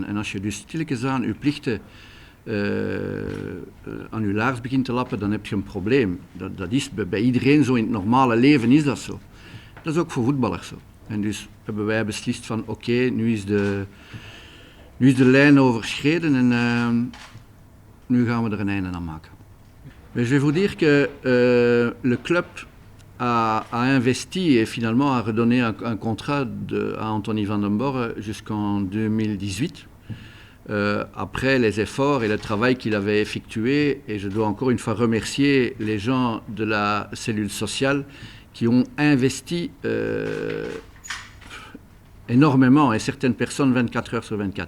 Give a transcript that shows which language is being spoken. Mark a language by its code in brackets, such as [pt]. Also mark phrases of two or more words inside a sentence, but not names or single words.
[nl] En als je dus stilletjes aan je plichten aan je laars begint te lappen, dan heb je een probleem. Dat is bij iedereen zo, in het normale leven is dat zo. Dat is ook voor voetballers zo. En dus hebben wij beslist van oké, nu is de lijn overschreden en nu gaan we er een einde aan maken. [fr] Mais je vais vous dire que le club a investi et finalement a redonné un contrat à Anthony van den Borre jusqu'en 2018. Après les efforts et le travail qu'il avait effectué, et je dois encore une fois remercier les gens de la cellule sociale qui ont investi énormément, et certaines personnes 24 heures sur 24.